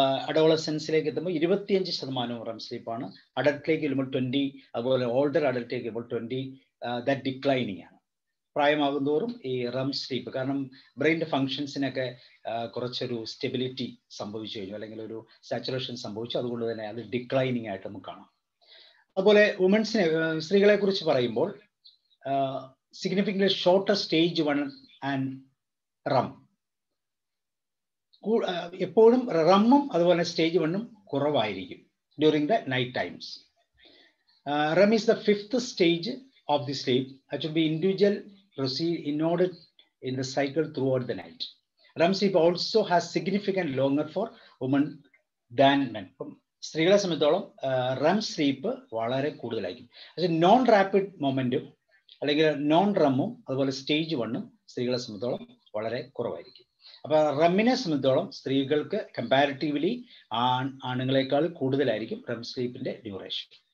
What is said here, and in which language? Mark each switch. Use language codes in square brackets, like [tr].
[ml] അഡോളസൻസിലേക്ക് എത്തുമ്പോൾ 25% റെം സ്ലീപ്പാണ്. അഡൽട്ടിലേക്ക് വരുമ്പോൾ 20, അതുപോലെ ഓൾഡർ അഡൽട്ടിലേക്ക് വരുമ്പോൾ 20. [en] that declining [ml] ആണ്. പ്രായമാകുന്തോറും ഈ റെം സ്ലീപ്പ്, കാരണം ബ്രെയിൻ്റെ ഫങ്ഷൻസിനൊക്കെ കുറച്ചൊരു സ്റ്റെബിലിറ്റി സംഭവിച്ചു കഴിഞ്ഞു, അല്ലെങ്കിൽ ഒരു സാച്ചുറേഷൻ സംഭവിച്ചു. അതുകൊണ്ട് തന്നെ അത് ഡിക്ലൈനിങ് ആയിട്ട് നമുക്ക് കാണാം. അതുപോലെ സ്ത്രീകളെ കുറിച്ച് പറയുമ്പോൾ [en] significantly shorter stage 1 and REM. [ml] എപ്പോഴും റമ്മും അതുപോലെ സ്റ്റേജ് 1 കുറവായിരിക്കും [en] During the night times. REM is the 5th stage of the sleep. It should be individual proceed in order in the cycle throughout the night. REM sleep also has significant longer for women than men. [ml] സ്ത്രീകളെ സംബന്ധിച്ചോളം REM sleep വളരെ കൂടുതലായിരിക്കും. പക്ഷേ non rapid momentum അല്ലെങ്കിൽ non റെമ്മും അതുപോലെ stage 1 സ്ത്രീകളെ സംബന്ധിച്ചോളം വളരെ കുറവായിരിക്കും. അപ്പോൾ റെമ്മിനെ സംബന്ധിച്ചോളം സ്ത്രീകൾക്ക് കമ്പാരിറ്റീവ്ലി ആണുങ്ങളെക്കാൾ കൂടുതലായിരിക്കും റെം സ്ലീപ്പിന്റെ ഡ്യൂറേഷൻ.